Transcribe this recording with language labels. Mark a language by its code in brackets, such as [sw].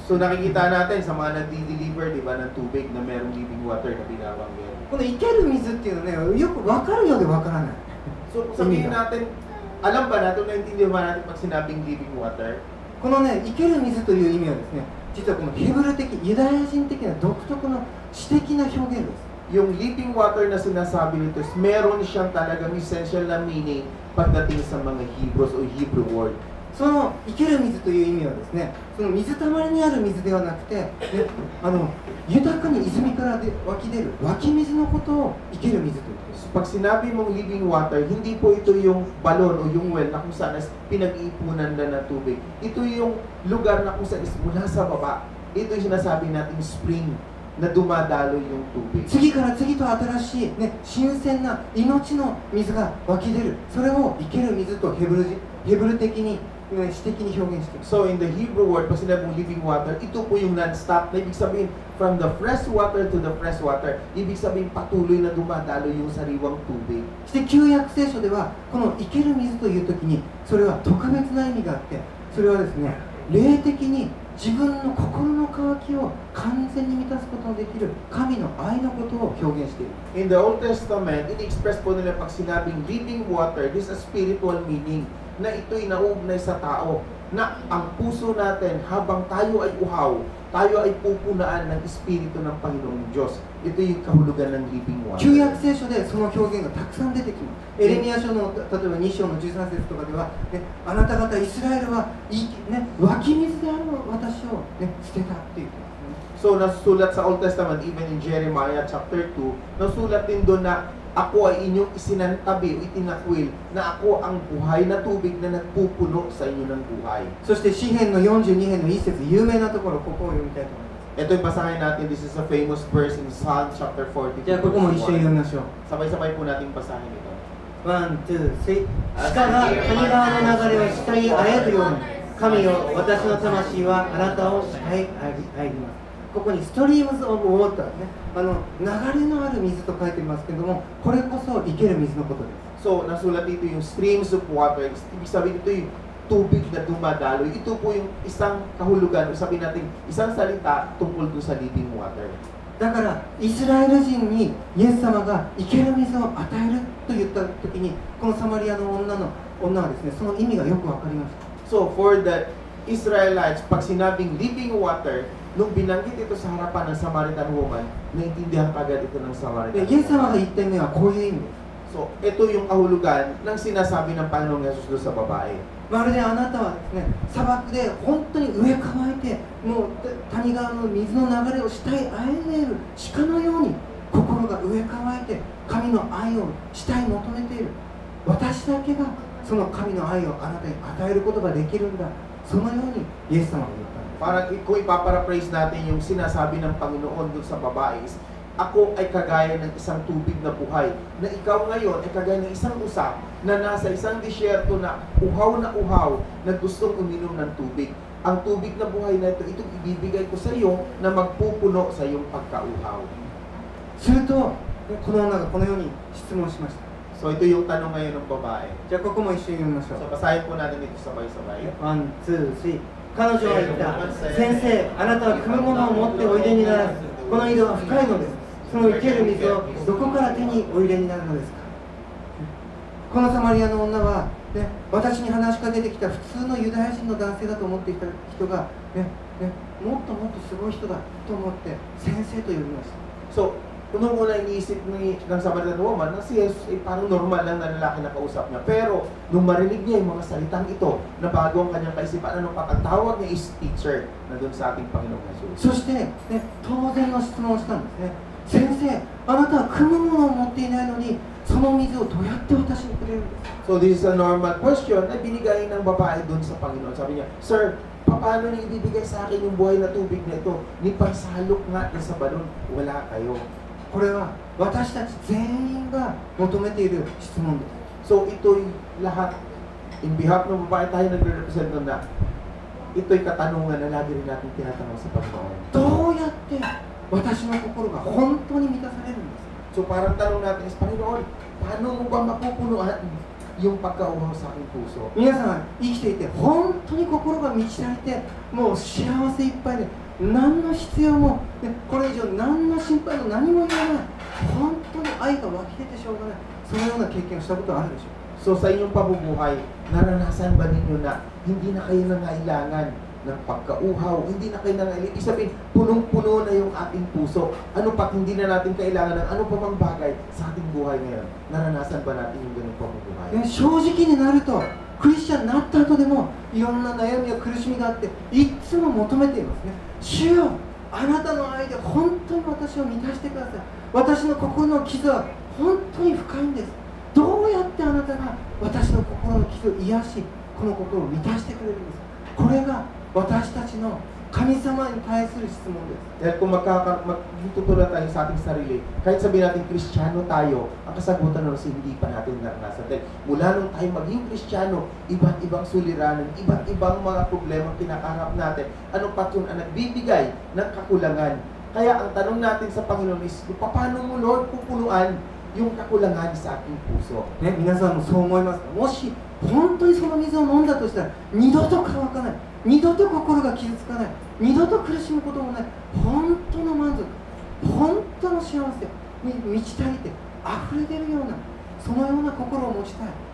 [tl] So nakikita natin sa mga nagdi-deliver, di ba, ng tubig na merong living water na binabanggit. [ja] この生ける水っていうのね、よく分かるようで分からない。 [tl] So sabihin natin, alam ba natin, naintindihan ba natin pag sinabing living water? [ja] このね、生ける水という意味はですね、実はこのヘブル的、ユダヤ人的な独特の詩的な表現です。 [tl] Yung living water na sinasabi nito is meron siyang talagang essential na meaning pagdating sa mga Hebrews o Hebrew word. [ja] その生ける水という意味はですね、その水たまりにある水ではなくて、豊かに泉から湧き出る湧き水のことを生ける水と言っています。 [tl] Pag sinabi mong living water, hindi po ito yung balon o yung well na kung saan pinag-iipunan na ng tubig. Ito yung lugar na kung saan mula sa baba. Ito yung sinasabi natin spring na dumadalo yung tubig. [ja] 次から次と新しい、ね、新鮮な命の水が湧き出る。それを生ける水とヘブル的に詩的に表現しています。 [tl] So in the Hebrew word, pag sinabi mong living water, ito po yung non-stop na ibig sabihin [en] from the fresh water [tl] to the fresh water. Ibig sabihin patuloy na dumadalo yung sariwang tubig. [ja] そして旧約聖書ではこの生ける水という時にそれは特別な意味があって、それはですね、霊的に自分の心の渇きを完全に満たすことのできる神の愛のことを表現している。 [en] In the Old Testament, [tl] ini-express po nila pag sinabing living water, [en] this is a spiritual meaning [tl] na ito'y nauugnay sa tao na ang puso natin habang tayo ay uhaw, tayo ay pupunaan ng Espiritu ng Panginoong Diyos. ito yung kahulugan ng living water. [ja] 旧約聖書でその表現がたくさん出てきます。エレミヤ書の例えば2章の13節とかでは、ね、あなた方イスラエルはいい、ね、湧き水である私を、ね、捨てたっていう。 [tl] So nasusulat sa Old Testament, even in Jeremiah chapter 2, nasusulat din doon na ako ay inyong isinantabi o itinakwil na ako ang buhay na tubig na nagpupuno sa inyo ng buhay. [ja] そして詩編の42編の一節、有名なところ、ここを読みたいと思います。 [tl] Ito yung basahin natin. [en] This is a famous verse in Psalm chapter 40. [ja] じゃあここも一緒に読みましょう。 [tl] Sabay-sabay po natin basahin ito. [ja] 1, 2, 3。鹿が谷川の流れを下にあえぐように、神よ、私の魂はあなたを下へあえぎます。ここに [en] ストリームズ・オブ・ウォーター [ja] ね、流れのある水と書いていますけれども、これこそ生ける水のことです。 [tl] So, nasulat dito yung streams of water. Ibig sabihin ito yung tubig na dumadaloy. Ito po yung isang kahulugan, o sabihin natin, isang salita tungkol doon sa living water. [ja] だからイスラエル人にイエス様が生ける水を与えると言った時に、このサマリアの女はですね、その意味がよくわかりました。 [en] So, for the Israelites, [tl] pag sinabing living water, nung binanggit ito sa harapan ng Samaritan woman, naintindihan kagad ito ng Samaritan woman. [ja] イエス様が言った意味はこういう意味です。 [tl] So, ito yung kahulugan ng sinasabi ng Panginoong Yesus doon sa babae. [ja] まるであなたはですね、砂漠で本当に上乾いて、もう谷川の水の流れを下へあえいでいる鹿のように、心が上乾いて神の愛を下へ求めている。私だけがその神の愛をあなたに与えることができるんだ。そのようにイエス様が言ったんです。 [tl] Parang kung ipaparaphrase natin yung sinasabi ng Panginoon doon sa babae is, ako ay kagaya ng isang tubig na buhay, na ikaw ngayon ay kagaya ng isang usa na nasa isang disyerto na uhaw, na gustong uminom ng tubig. Ang tubig na buhay na ito, itong ibibigay ko sa iyo na magpupuno sa iyong pagkauhaw. [ja] すると、この女がこのように質問しました。 [tl] So ito yung tanong ngayon ng babae. [ja] じゃあここも一緒に読みましょう。 [tl] So basahin po natin ito sabay-sabay. [ja] 1, 2, 3。 彼女は言った。先生、あなたは汲むものを持っておいでにならず、この井戸は深いのです。その生ける水をどこから手にお入れになるのですか。このサマリアの女は、ね、私に話しかけてきた普通のユダヤ人の男性だと思っていた人が、もっともっとすごい人だと思って先生と呼びました。 [tl] So, unang-una iniisip ng Samaritan woman na si Jesus ay parang normal lang na lalaki na kausap niya. Pero, nung marinig niya yung mga salitang ito, na bago ang kanyang kaisipan, anong patagtawag niya is teacher na doon sa ating Panginoong Jesus. [ja] そして、当然の質問をしたんですね。先生、あなたは汲むものを持っていないのに、その水をどうやって私にくれるんですか。 [en] So, this is a normal question [tl] na binigay ng babae doon sa Panginoon. Sabi niya, Sir, paano niyo ibibigay sa akin yung buhay na tubig na ito? Ni pagsalok nga na sa balon, wala kayo. [ja] これは私たち全員が求めている質問です。 [tl] So, ito'y lahat, in behalf ng babae tayo nagre-represent nun na ito'y katanungan na lagi rin natin tinatanong sa Panginoon. [ja] どうやって私の心が本当に満たされるんですか。 [tl] So, parang tanong natin is, Panginoon, paano mo ba mapupunuan yung pagkauhaw sa aking puso? [ja] 皆さん生きていて本当に心が満ち足りて、もう幸せいっぱいで、何の必要も、これ以上何の心配も何もいらない、本当に愛が湧き出てしょうがない、そのような経験をしたことはあるでしょうか。 [tl] So, sa inyong pabubuhay, naranasan ba ninyo na hindi na kayo nangailangan ng pagkauhaw, hindi na kayo nangailangan, ibig sabihin, punong-puno na yung ating puso. Ano pa, hindi na natin kailangan ng ano pa mang bagay sa ating buhay ngayon. Naranasan ba natin yung ganung pabubuhay? [ja] 正直になると、クリスチャンになった後でもいろんな悩みや苦しみがあって、いつも求めていますね。主よ、あなたの愛で本当に私を満たしてください。私の心の傷は本当に深いんです。どうやってあなたが私の心の傷を癒し、この心を満たしてくれるんですか。これが私たちの神様に対する質問です。 [tl] Dahil kung magtutunan tayo sa ating sarili, kahit sabihin natin Kristiyano tayo, ang kasagutan nun hindi pa natin naranasan. Dahil mula nung tayo maging Kristiyano, iba't ibang suliranan, iba't ibang mga problema kinakaharap natin. Ano pa yun ang nagbibigay ng kakulangan? Kaya ang tanong natin sa Panginoon is, paano mo Lord pupunuan yung kakulangan sa aking puso? [ja] ね、皆さんもそう思いますか。もし本当にその水を飲んだとしたら、二度と乾かない、二度と心が傷つかない、二度と苦しむこともない、本当の満足、本当の幸せに満ち足りて溢れてるような、そのような心を持ちたい。